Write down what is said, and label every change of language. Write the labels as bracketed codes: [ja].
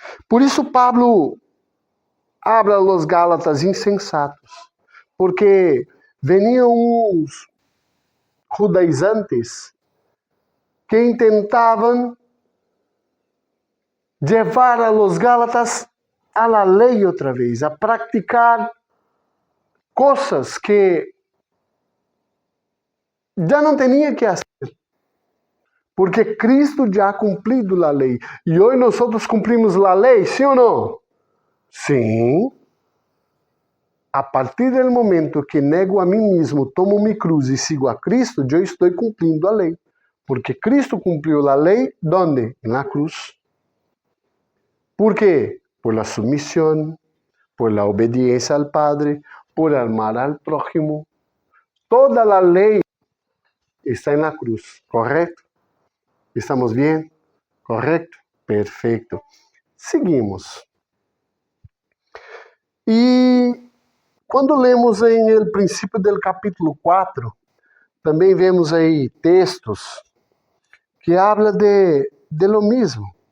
[pt] Por isso Pablo [es] habla a los [pt] Gálatas insensatos, porque veniam uns judaizantes que intentavam levar [es] a los Gálatas a la [pt] lei outra vez, a praticar coisas que já não tinha que fazer. Porque Cristo já cumprido a lei. E hoje nós cumprimos a lei, sim ou não? Sim. A partir do momento que nego a mim mesmo, tomo minha cruz e sigo a Cristo, eu estou cumprindo a lei. Porque Cristo cumpriu a lei, [es] ¿dónde? [pt] Na cruz. ¿Por quê? [es] Por la sumisión, por la obediencia al Padre, por amar al prójimo. [pt] Toda a lei está na cruz, correto? [es] ¿Estamos bien? ¿Correcto? Perfecto. Seguimos. [pt] E quando lemos em [es] el [pt] princípio do capítulo 4, também vemos aí textos que [es] habla de lo [pt] mesmo.